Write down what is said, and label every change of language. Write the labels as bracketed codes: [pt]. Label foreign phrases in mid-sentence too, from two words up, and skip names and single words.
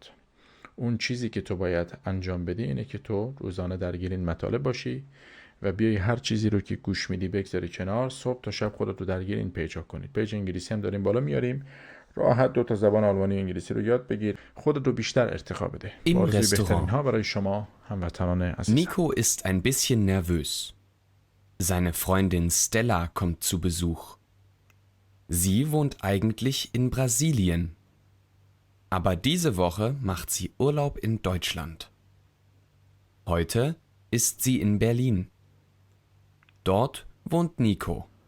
[fa] اون چیزی که تو باید انجام بدی اینه که تو روزانه درگیر این مطالب باشی و بیای هر چیزی رو که گوش میدی بگذاری کنار. صبح تا شب خودت رو درگیر این پیجا کنید. پیج انگلیسی هم داریم بالا میاریم. راحت 2 تا زبان آلمانی و انگلیسی رو یاد بگیر. خودت رو بیشتر ارتقا بده. [de] Im Restaurant. [fa] ها برای شما هموطنان عزیز. [de] Nico ist ein bisschen nervös. Seine Freundin Stella kommt zu Besuch. Sie wohnt eigentlich in Brasilien. Aber diese Woche macht sie Urlaub in Deutschland. Heute ist sie in Berlin. Dort wohnt Nico.